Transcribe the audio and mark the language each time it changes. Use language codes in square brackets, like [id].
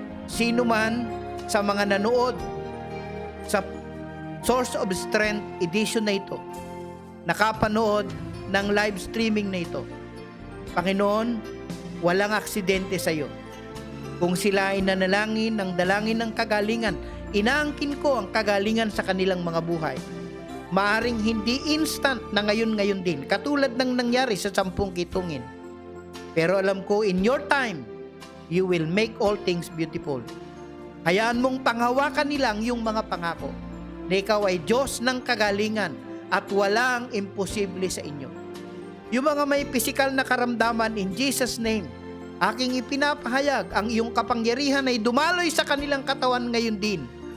[tl] Sino man sa mga nanood sa Source of Strength edition na ito, nakapanood ng live streaming na ito, Panginoon, walang aksidente sa iyo. Kung sila ay nanalangin ng dalangin ng kagalingan, inaangkin ko ang kagalingan sa kanilang mga buhay. Maaring hindi instant na ngayon din, katulad ng nangyari sa 10 kitungin. Pero alam ko, [en] in your time, you will make all things beautiful. [tl] Hayaan mong panghawakan nilang yung mga pangako na ikaw ay Diyos ng kagalingan at walang imposible sa inyo. Yung mga may pisikal na karamdaman, [en] in Jesus' name, [tl] aking ipinapahayag ang iyong kapangyarihan ay dumaloy sa kanilang katawan ngayon din.